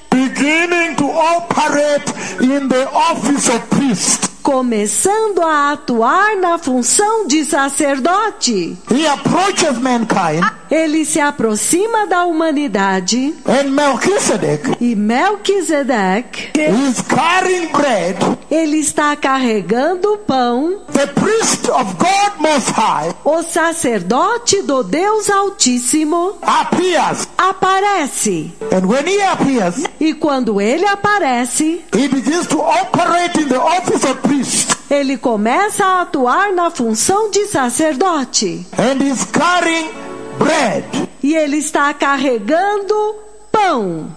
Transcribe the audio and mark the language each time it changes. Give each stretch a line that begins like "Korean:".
English: Beginning to operate in the office of priest.
Portuguese: começando a atuar na função de sacerdote.
English: He approaches mankind.
Portuguese: Ele se aproxima da humanidade.
English: And Melchizedek
Portuguese: E Melquisedeque,
English: is carrying bread.
Portuguese: ele está carregando o pão.
English: The priest of God Most High
Portuguese: O sacerdote do Deus Altíssimo
English: appears.
Portuguese: aparece.
English: And when he appears,
Portuguese: E quando ele aparece,
English: he begins to operate in the office of priest.
Portuguese: ele começa a atuar na função de sacerdote.
English: And he's carrying bread
Portuguese: E ele está carregando pão